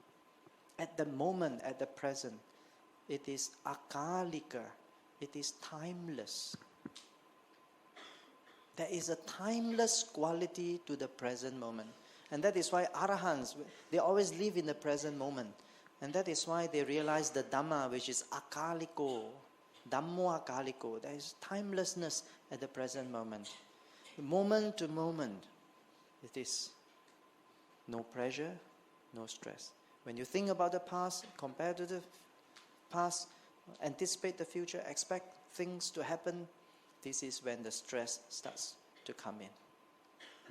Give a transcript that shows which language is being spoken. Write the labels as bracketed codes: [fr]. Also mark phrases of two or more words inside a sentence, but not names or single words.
[en] At the moment, at the present, it is akalika, it is timeless. There is a timeless quality to the present moment. And that is why arahants, they always live in the present moment. And that is why they realize the Dhamma, which is akaliko, [pi] Dhammo akaliko. [en] There is timelessness at the present moment. Moment to moment, it is no pressure, no stress. When you think about the past, compare to the past, anticipate the future, expect things to happen, this is when the stress starts to come in.